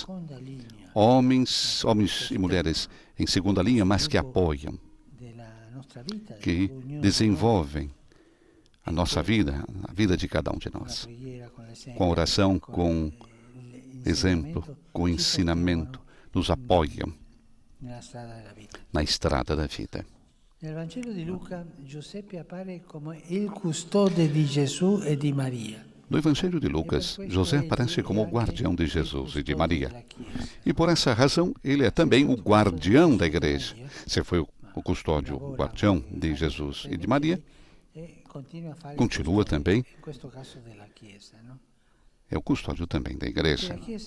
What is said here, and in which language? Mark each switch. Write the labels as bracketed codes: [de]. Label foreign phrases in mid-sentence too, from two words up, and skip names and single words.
[pt] Homens e mulheres em segunda linha, mas que apoiam, que desenvolvem a nossa vida, a vida de cada um de nós. Com a oração, com exemplo, com ensinamento, nos apoiam na estrada da vida. [it] No Vangelo di Luca, Giuseppe appare come il custode di Gesù e di Maria. [pt] No Evangelho de Lucas, José aparece como o guardião de Jesus e de Maria. E por essa razão, ele é também o guardião da igreja. Se foi o custódio, o guardião de Jesus e de Maria, continua também, é o custódio também da igreja.